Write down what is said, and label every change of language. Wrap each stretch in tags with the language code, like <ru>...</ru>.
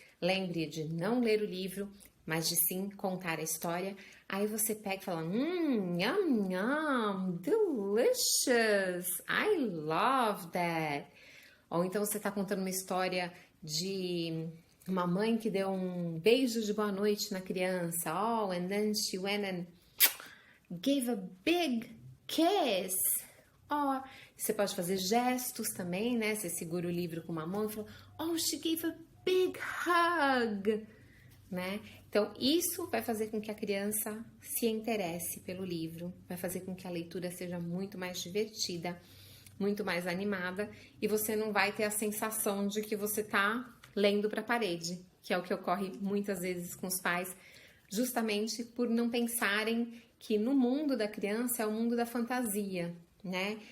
<pt>Lembre de não ler o livro, mas de sim contar a história. Aí você pega e fala,</pt> <en>yum, yum, delicious, I love that.</en> <pt>Ou então você tá contando uma história de uma mãe que deu um beijo de boa noite na criança.</pt> <en>Oh, and then she went and gave a big kiss.</en> <pt>Oh, você pode fazer gestos também, né? Você segura o livro com uma mão e fala,</pt> <en>oh, she gave a big hug,</en> <pt>né? Então, isso vai fazer com que a criança se interesse pelo livro, vai fazer com que a leitura seja muito mais divertida, muito mais animada, e você não vai ter a sensação de que você tá lendo para a parede, que é o que ocorre muitas vezes com os pais, justamente por não pensarem que no mundo da criança é o mundo da fantasia, né?</pt>